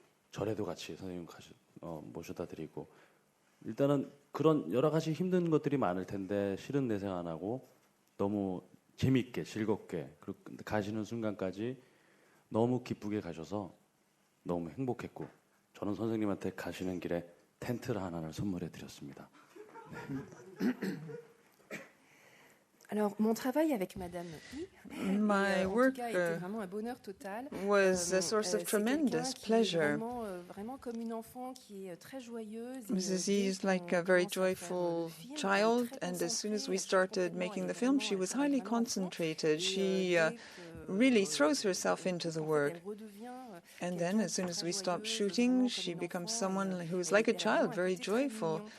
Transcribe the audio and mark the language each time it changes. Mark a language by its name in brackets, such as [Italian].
[Korean] 절에도 같이 선생님 모셔다 드리고 일단은 그런 여러 가지 힘든 것들이 많을 텐데 실은 내색 안 하고 너무 재밌게 즐겁게 그리고 가시는 순간까지 너무 기쁘게 가셔서 너무 행복했고 저는 선생님한테 가시는 길에 텐트를 하나를 선물해 드렸습니다. 네. [French] Alors, mon travail avec Madame I, [English] my work [French] vraiment un bonheur total. [English] Was a source of tremendous pleasure. [French] Vraiment comme une enfant qui est très joyeuse. [English] Mrs. E is like a very joyful child, and as soon as we started making the film, she was highly concentrated. She really throws herself into the work. And then, as soon as we stop shooting, she becomes someone who is like a child, very joyful.